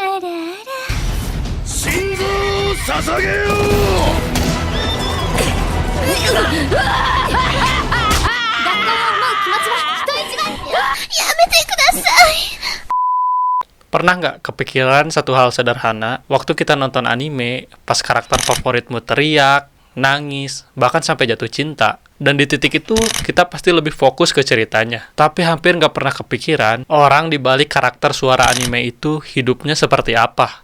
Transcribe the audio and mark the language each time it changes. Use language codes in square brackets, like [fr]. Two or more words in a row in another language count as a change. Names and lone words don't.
[ja] 心臓を捧げよう。学校を思う気持ちは人一倍。やめてください。 [id] Pernah nggak kepikiran satu hal sederhana, waktu kita nonton anime, pas karakter favoritmu teriak, nangis, bahkan sampai jatuh cinta, dan di titik itu kita pasti lebih fokus ke ceritanya. Tapi hampir nggak pernah kepikiran, orang di balik karakter suara anime itu hidupnya seperti apa.